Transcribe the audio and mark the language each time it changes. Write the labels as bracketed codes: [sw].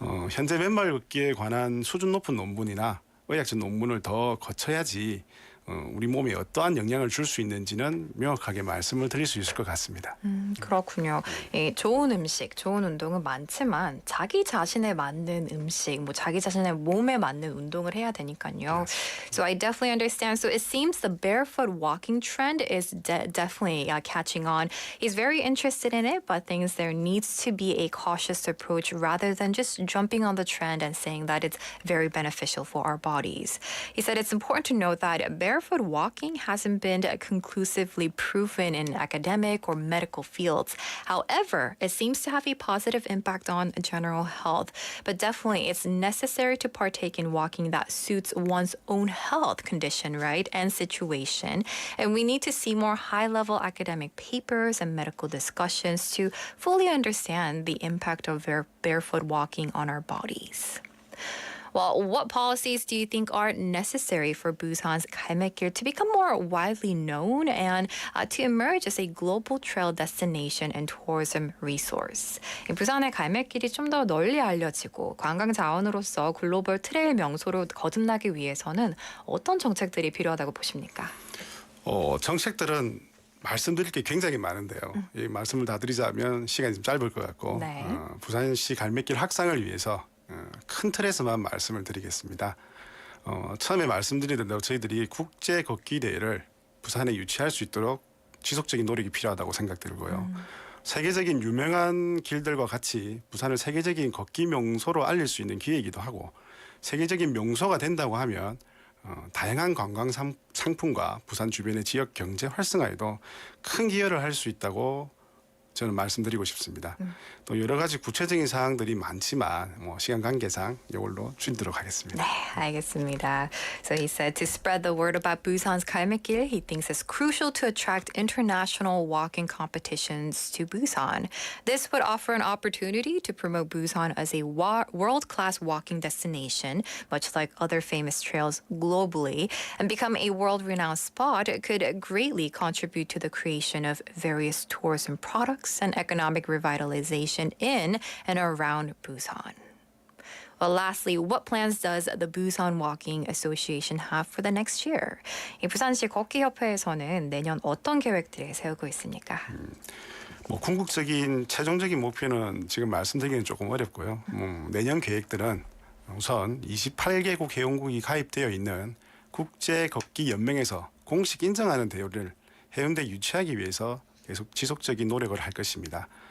[ko] 현재 맨발 걷기에 관한 수준 높은 논문이나 의학적 논문을 더 거쳐야지 우리 몸에 어떠한 영향을 줄 수 있는지는 명확하게 말씀을 드릴 수 있을 것 같습니다. 그렇군요. 좋은 음식, 좋은 운동은 많지만 자기 자신에 맞는 음식, 자기 자신의 몸에 맞는 운동을 해야 되니까요. [en] So I definitely understand. So it seems the barefoot walking trend is definitely catching on. He's very interested in it, but thinks there needs to be a cautious approach rather than just jumping on the trend and saying that it's very beneficial for our bodies. He said it's important to note that barefoot walking hasn't been conclusively proven in academic or medical fields. However, it seems to have a positive impact on general health. But definitely, it's necessary to partake in walking that suits one's own health condition, right, and situation. And we need to see more high-level academic papers and medical discussions to fully understand the impact of barefoot walking on our bodies. Well, what policies do you think are necessary for Busan's 갈매길 to become more widely known and to emerge as a global trail destination and tourism resource? [ko] 부산의 갈매길이 좀 더 널리 알려지고 관광 자원으로서 글로벌 트레일 명소로 거듭나기 위해서는 어떤 정책들이 필요하다고 보십니까? 정책들은 말씀드릴 게 굉장히 많은데요. 이 말씀을 다 드리자면 시간이 좀 짧을 것 같고 네. 부산시 갈매길 확산을 위해서 큰 틀에서만 말씀을 드리겠습니다. 처음에 말씀드린 대로 저희들이 국제걷기대회를 부산에 유치할 수 있도록 지속적인 노력이 필요하다고 생각들고요. 세계적인 유명한 길들과 같이 부산을 세계적인 걷기 명소로 알릴 수 있는 기회이기도 하고 세계적인 명소가 된다고 하면 다양한 관광 상품과 부산 주변의 지역 경제 활성화에도 큰 기여를 할 수 있다고 저는 말씀드리고 싶습니다. 또 여러 가지 구체적인 사항들이 많지만 시간 관계상 이걸로 줄이도록 하겠습니다. 네, 알겠습니다. [en] So he said to spread the word about Busan's 갈매길, he thinks it's crucial to attract international walking competitions to Busan. This would offer an opportunity to promote Busan as a world-class walking destination, much like other famous trails globally, and become a world-renowned spot could greatly contribute to the creation of various tourism products and economic revitalization in and around Busan. Well, lastly, what plans does the Busan Walking Association have for the next year? [ko] 이 부산시 걷기협회에서는 내년 어떤 계획들을 세우고 있습니까? 궁극적인 최종적인 목표는 지금 말씀드리기는 조금 어렵고요. 내년 계획들은 우선 28개국 회원국이 가입되어 있는 국제걷기연맹에서 공식 인정하는 대회를 해운대에 유치하기 위해서 계속 지속적인 노력을 할 것입니다.